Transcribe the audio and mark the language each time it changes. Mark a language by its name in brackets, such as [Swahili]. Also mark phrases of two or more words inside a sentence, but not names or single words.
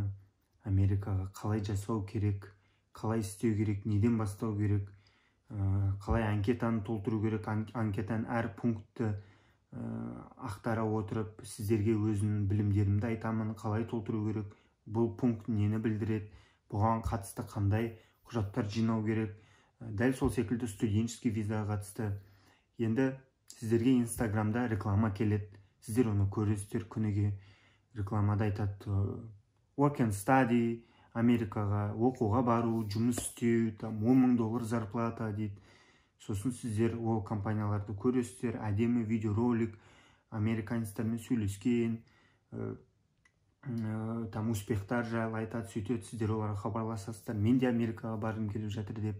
[Kazakh] Америкаға қалай жасау керек, қалай істеу керек, неден бастау керек, қалай анкетаны толтыру керек, анкетаның әр пунктті ақтара отырып, сіздерге өзімнің білімдерімді айтамын, қалай толтыру керек, бұл пункт нені білдіреді, бұған қатысты қандай құжаттар жинау керек. Дәл сол секілді студенческий визаға қатысты. Енді сіздерге Инстаграмда реклама келеді, сіздер оны көресіздер, күніге рекламада айтады, [English] work and study, [Kazakh] Америкаға оқуға бару, жұмыс істеу, $10,000 зарплата дейді. Сосын сіздер ол компанияларды көресіздер, әдемі видеоролик, американецтермен сөйлескен, успехтар жайлы айтады, сөйтеді, сіздер оларға хабарласасыздар, мен де Америкаға барғым келіп жатыр деп.